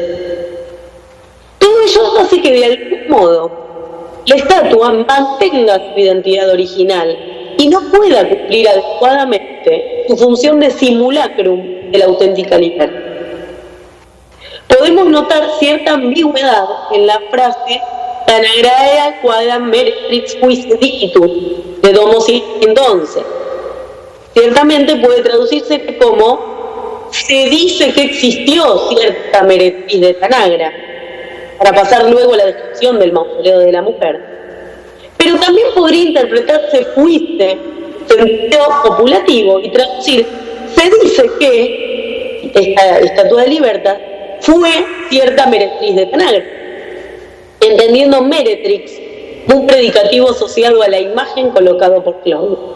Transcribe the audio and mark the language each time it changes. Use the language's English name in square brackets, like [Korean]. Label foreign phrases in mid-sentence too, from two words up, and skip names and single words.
[Spanish] Todo ello hace que de algún modo la estatua mantenga su identidad original y no pueda cumplir adecuadamente su función de simulacrum de la auténtica libertad. Podemos notar cierta ambigüedad en la frase [Latin] Tanagraea quadam meretrix quis dicitur de Domo 111. [Spanish] Ciertamente puede traducirse como se dice que existió cierta meretriz de Tanagra, para pasar luego a la descripción del mausoleo de la mujer. Pero también podría interpretarse fuiste, sentido copulativo, y traducir se dice que esta estatua de Libertad fue cierta meretriz de Tanagra, entendiendo meretrix un predicativo asociado a la imagen colocado por Clodio.